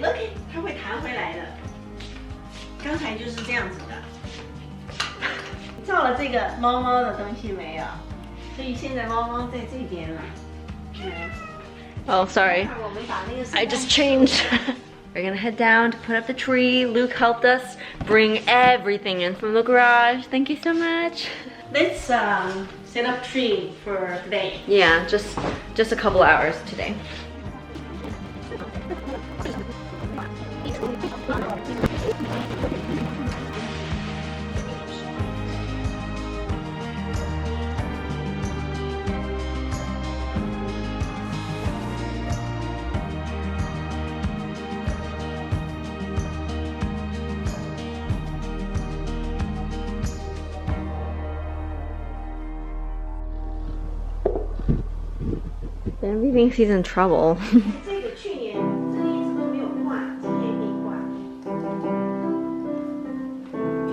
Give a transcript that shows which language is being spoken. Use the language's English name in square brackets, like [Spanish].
[Chinese] Look, 它会弹回来的。刚才就是这样子的。照了这个猫猫的东西没有？所以现在猫猫在这边了。 [English] Oh, sorry. I just changed. We're gonna head down to put up the tree. Luke helped us bring everything in from the garage. Thank you so much. Let's set up tree for today. Yeah, just a couple hours today. Bambi thinks he's in trouble. [Chinese] 这个去年这一直都没有挂，今年可以挂。